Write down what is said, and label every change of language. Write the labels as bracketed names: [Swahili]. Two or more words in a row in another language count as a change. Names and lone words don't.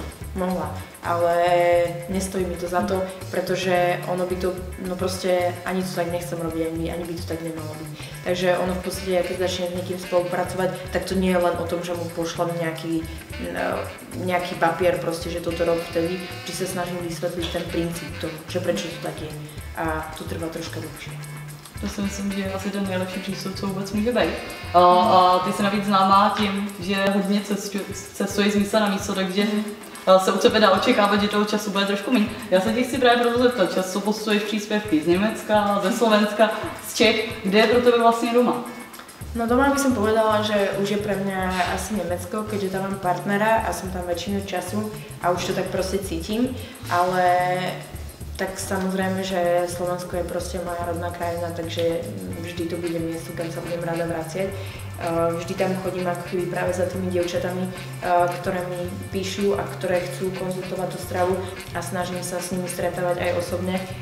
[Slovak] Mohla, ale nestojí mi to za to, pretože ono by to, no proste ani to tak nechcem robiť, ani by to tak nemalo byť. Takže ono v podstate, keď začnem s niekým spolupracovať, tak to nie je len o tom, že mu pošlem nejaký papier, proste, že toto rob vtedy, či sa snažím vysvetliť ten princíp toho, že prečo to tak je. A to trvá troška dlhšie. [Czech] To si myslím, že je asi ten nejlepší přístup, co vůbec může být. A ty jsi navíc známá tím, že hodně cestuješ z místa na místo, takže se u tebe dá očekávat, že toho času bude trošku méně. Já se ti chci právě proto zeptat, často postuješ příspěvky z Německa, ze Slovenska, z Čech, kde je pro tebe vlastně doma? [Slovak] No doma by som povedala, že už je pre mňa asi Nemecko, keďže tam mám partnera a som tam väčšinu času a už to tak proste cítim, ale tak samozrejme, že Slovensko je proste moja rodná krajina, takže vždy to bude miesto, kam sa budem rada vraciať. Vždy tam chodím ako keby práve za tými dievčatami, ktoré mi píšu a ktoré chcú konzultovať tú stravu a snažím sa s nimi stretávať aj osobne.